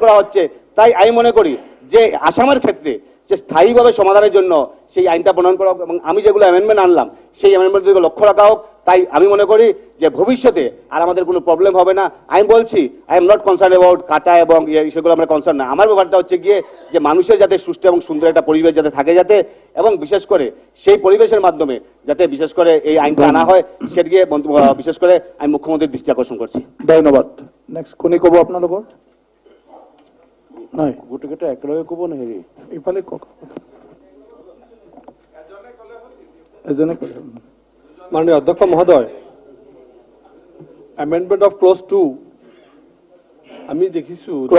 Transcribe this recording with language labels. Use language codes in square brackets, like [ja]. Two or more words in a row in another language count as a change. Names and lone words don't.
[bn] করা হচ্ছে তাই আমি মনে করি যে আসামের ক্ষেত্রে যে স্থায়ীভাবে সমাধানের জন্য সেই আইনটা প্রণয়ন করা হোক এবং আমি যেগুলো অ্যামেন্ডমেন্ট আনলাম সেই অ্যামেন্ডমেন্টগুলো লক্ষ্য রাখা হোক তাই আমি মনে করি যে ভবিষ্যতে আর আমাদের কোনো প্রবলেম হবে না আমি বলছি [en] I am not concern about [bn] কাটা এবং সেগুলো আমরা কনসার্ন না আমার ব্যাপারটা হচ্ছে গিয়ে যে মানুষের যাতে সুস্থ এবং সুন্দর একটা পরিবেশ যাতে থাকে যাতে এবং বিশেষ করে সেই পরিবেশের মাধ্যমে যাতে বিশেষ করে এই আইনটা আনা হয় সেটা গিয়ে বিশেষ করে আমি মুখ্যমন্ত্রীর দৃষ্টি আকর্ষণ করছি [as] ধন্যবাদ নেক্সট কোনে কব আপোনালোকৰ নাই গোটেইকেইটা একেলগে কব নে হেৰি ইফালে কওক এজনে কলে মাননীয় অধ্যক্ষ মহোদয় [en] amendment of clause 2 [as] আমি দেখিছো